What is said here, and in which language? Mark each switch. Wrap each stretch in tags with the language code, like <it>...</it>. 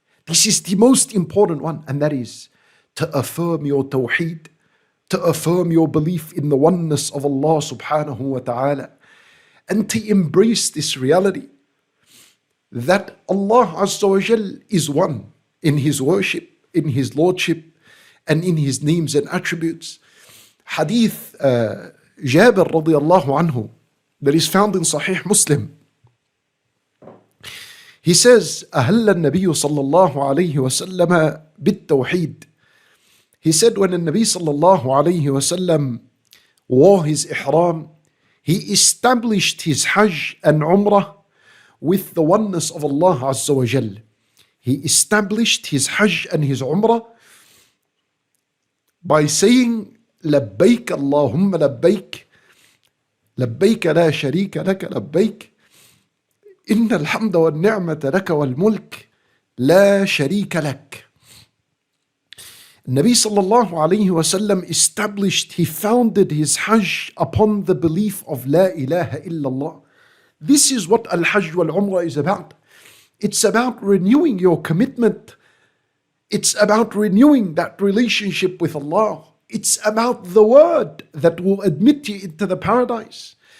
<en>This is the most important one, and that is to affirm your tawheed, to affirm your belief in the oneness of Allah subhanahu wa ta'ala, and to embrace this reality that Allah Azza wa Jal is one in His worship, in His lordship, and in His names and attributes. Hadith Jabir radiyallahu anhu that is found in Sahih Muslim. He says,</en> <ar>أهل النبي صلى الله عليه وسلم بالتوحيد.</ar> <en>He said when the Nabi sallallahu alayhi wasallam wore his ihram, he established his Hajj and Umrah with the oneness of Allah Azza wa Jal. He established his Hajj and his Umrah by saying,</en> <ar>لبيك اللهم لبيك لبيك لا شريك لك لبيك إن الحمد والنعمة لك والملك لا شريك لك.</ar> <en>Nabi sallallahu alayhi wasallam established, he founded his Hajj upon the belief of La ilaha illallah. This is what Al-Hajj wal-Umrah is about. It's about renewing your commitment. It's about renewing that relationship with Allah. It's about the word that will admit you into the paradise.</en>